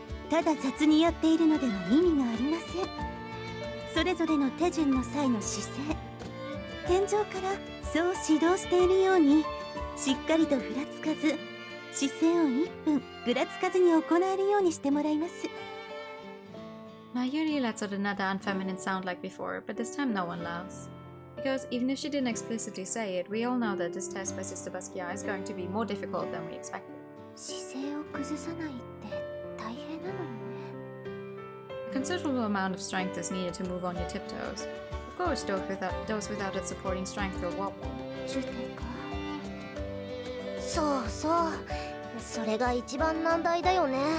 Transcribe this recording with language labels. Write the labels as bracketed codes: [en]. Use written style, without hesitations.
[ja] ただ雑にやっているのでは意味がありません。それぞれの手順の際の姿勢、天井からそう指導しているように、しっかりとふらつかず、姿勢を1分ぐらつかずに行えるようにしてもらいます。 [en] Mayuri lets out another unfeminine sound like before, but this time no one laughs. Because even if she didn't explicitly say it, we all know that this test by Sister Basquiat is going to be more difficult than we expected. [ja] 姿勢を崩さないって大変なのよね。 [en] A considerable amount of strength is needed to move on your tiptoes. Of course, those without its supporting strength will wobble. [ja] ジュテか。そうそう。それが一番難題だよね。